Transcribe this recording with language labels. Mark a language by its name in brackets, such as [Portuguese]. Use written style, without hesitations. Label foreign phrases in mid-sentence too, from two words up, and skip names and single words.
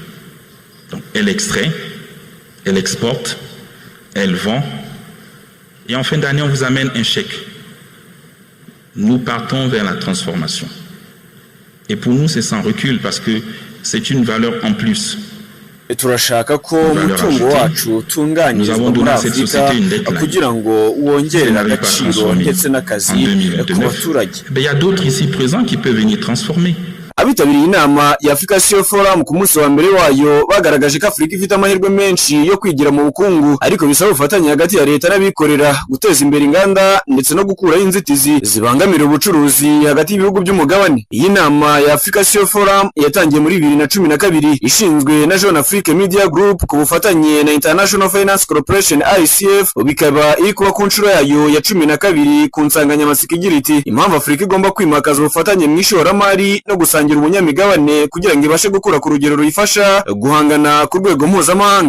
[French] Donc, elle extrait, elle exporte, elle vend, et en fin d'année, on vous amène un chèque. Nous partons vers la transformation. Et pour nous, c'est sans recul parce que c'est une valeur en plus. [Kinyarwanda] turashaka ko umutungo wacu utunganyirizwa muri Afurika kugira ngo wongere agaciro ndetse n'akazi ku baturage. [French] Il y a d'autres ici présents qui peuvent venir transformer. [Kinyarwanda] Abitabiriye inama ya Africa CEO Forum ku munsi wa mbere wayo bagaragaje ko Afurika ifite amahirwe menshi yo kwigira mu bukungu, ariko bisaba ubufatanye hagati ya leta n'abikorera guteza imbere inganda ndetse no gukuraho inzitizi zibangamira ubucuruzi hagati y'ibihugu by'umugabane. Iyi nama ya Africa CEO Forum yatangiye muri 2012 ishinzwe na Jeune Afrique Media Group ku bufatanye na International Finance Corporation ICF, bikaba iri kuba ku nshuro yayo ya 12 ku nsanganyamatsiko igira iti impamvu Afurika igomba kwimakaza ubufatanye mu ishoramari no gusangira ubunyamigabane kugira ngo ibashe gukura ku rugero ruyifasha guhangana ku rwego mpuzamahanga.